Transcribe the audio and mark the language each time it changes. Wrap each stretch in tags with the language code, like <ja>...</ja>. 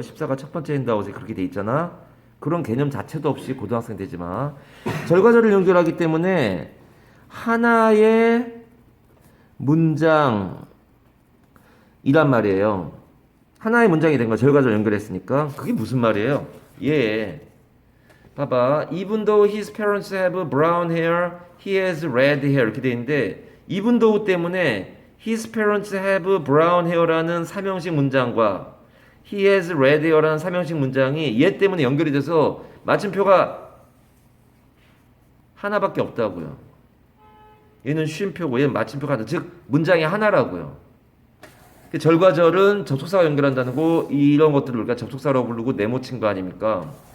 <ko>14가 첫 번째 인다웃에 그렇게 돼 있잖아. 그런 개념 자체도 없이 고등학생 되지 마. 절과 절을 연결하기 때문에 하나의 문장이란 말이에요. 하나의 문장이 된 거 절과 절 연결했으니까 그게 무슨 말이에요? 예. 봐봐.</ko> <en>Even though his parents have brown hair, he has red hair</en> <ko>이렇게 돼 있는데</ko> <en>even though</en> <ko>때문에</ko> <en>his parents have brown hair</en> <ko>라는 삼형식 문장과</ko> <en>he has red hair</en> <ko>라는 삼형식 문장이 얘 때문에 연결이 돼서 마침표가 하나밖에 없다고요. 얘는 쉼표고 얘는 마침표가 하나. 즉 문장이 하나라고요. 절과 절은 접속사가 연결한다는 거 이런 것들을 우리가 접속사라고 부르고 네모친 거 아닙니까?</ko>